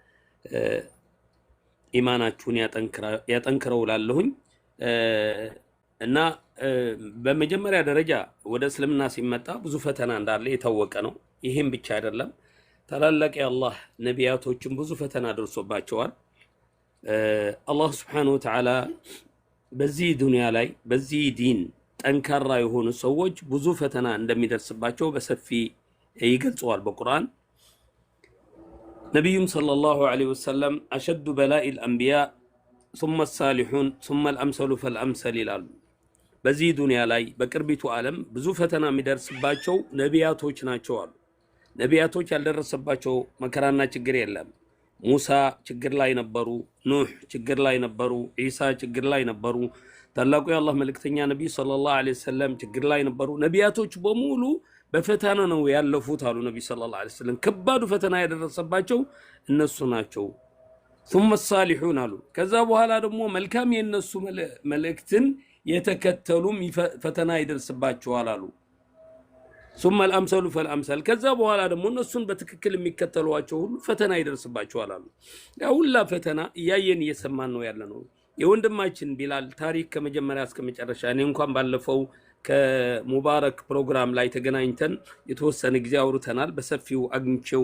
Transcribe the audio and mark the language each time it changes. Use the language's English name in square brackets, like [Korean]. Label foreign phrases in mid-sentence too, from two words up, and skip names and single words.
[Amharic] ኢማናችሁን ያጠንክረው ላለሁኝ እና በመጀመሪያ ደረጃ ወደ እስልምና ሲመጣ ብዙ ፈተና እንዳለ የታወቀ ነው። ይሄም ብቻ አይደለም፣ ታላላቅ የአላህ ነቢያቶችም ብዙ ፈተና ደርሶባቸዋል። አላህ [Arabic] سبحانه وتعالى [Amharic] በዚህ ዱንያ ላይ በዚህ ዲን ጠንካራ የሆኑ ሰዎች ብዙ ፈተና እንደሚደርስባቸው በሰፊ ይገልጸዋል በቁርአን። ነብዩም [Arabic] صلى الله عليه وسلم أشد البلاء الأنبياء ثم الصالحون ثم الأمثل فالأمثل [Amharic] ይላሉ። በዚህ ዱንያ ላይ በቅርቢቱ ዓለም ብዙ ፈተና የሚደርስባቸው ነቢያቶች ናቸው አሉ። ነቢያቶች ያልደረሰባቸው መከራና ችግር የለም። ሙሳ ችግር ላይ ነበሩ፣ ኑህ ችግር ላይ ነበሩ፣ ኢሳ ችግር ላይ ነበሩ። ታላቁ የአላህ መልእክተኛ ነብይ [Arabic] صلى الله عليه وسلم [Amharic] ችግር ላይ ነበሩ። ነቢያቶች በሙሉ በፈተና ነው ያለፉት አሉ ነብይ [Arabic] صلى الله عليه وسلم። [Amharic] ከባዱ ፈተና ያደረሰባቸው እነሱ ናቸው። [Arabic] ثم الصالحون [Amharic] አሉ። ከዛ በኋላ ደግሞ መልካም የነሱ መልእክትን የተከተሉም ፈተና ይደርስባቸዋል አሉ። [Arabic] ثم الامثل فالامثل [Amharic] ከዛ በኋላ ደግሞ እነሱን በትክክል የሚከተሏቸው ሁሉ ፈተና ይደርስባቸዋል አሉ። ያ ሁላ ፈተና እያየን እየሰማን ነው ያለነው። የወንድማችን ቢላል ታሪክ ከመጀመሪያ እስከ መጨረሻ እኔ እንኳን ባለፈው ከሙባረክ ፕሮግራም ላይ ተገናኝተን የተወሰነ ጊዜ አውርተናል። በሰፊው አግኝቼው